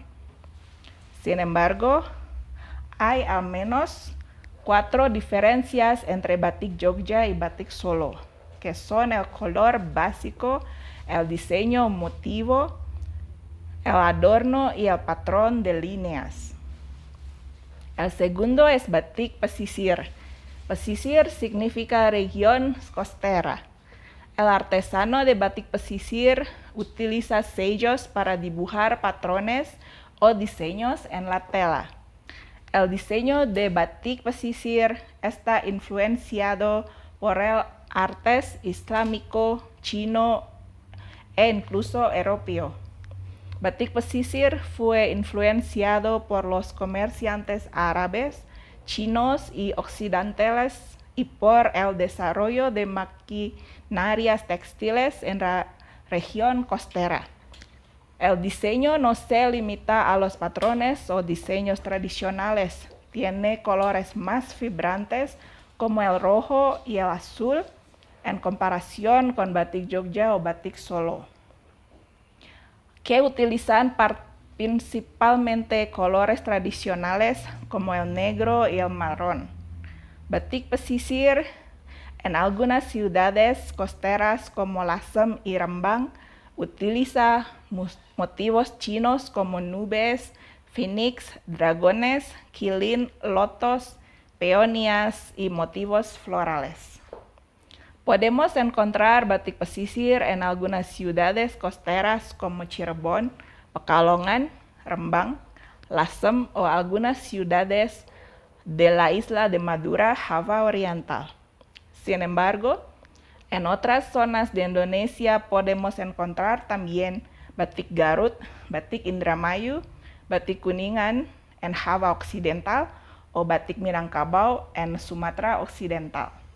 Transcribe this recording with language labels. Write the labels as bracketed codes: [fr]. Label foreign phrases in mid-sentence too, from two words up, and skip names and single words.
[es] Sin embargo, hay al menos 4 diferencias entre batik Jogja y batik Solo, que son el color básico, el diseño motivo, el adorno y el patrón de líneas. El segundo es [id] batik pesisir. [es] Pesisir significa región costera. El artesano de [id] batik pesisir [es] utiliza sellos para dibujar patrones o diseños en la tela. El diseño de [id] batik pesisir [es] está influenciado por el arte islámico, chino e incluso europeo. [id] Batik pesisir [es] fue influenciado por los comerciantes árabes, chinos y occidentales y por el desarrollo de maquinarias textiles en la región costera. El diseño no se limita a los patrones o diseños tradicionales. Tiene colores más vibrantes como el rojo y el azul en comparación con batik Jogja o batik Solo, que utilizan principalmente colores tradicionales como el negro y el marrón. [id] Batik pesisir [es] en algunas ciudades costeras como Lasem y Rembang utiliza motivos chinos como nubes, phoenix, dragones, quilín, lotos, peonías y motivos florales. Podemos encontrar [id] batik pesisir [es] en algunas ciudades costeras como Cirebon, Pekalongan, Rembang, Lasem o algunas ciudades de la isla de Madura, Java Oriental. Sin embargo, en otras zonas de Indonesia podemos encontrar también batik Garut, batik Indramayu, batik Kuningan en Java Occidental o batik Minangkabau en Sumatra Occidental.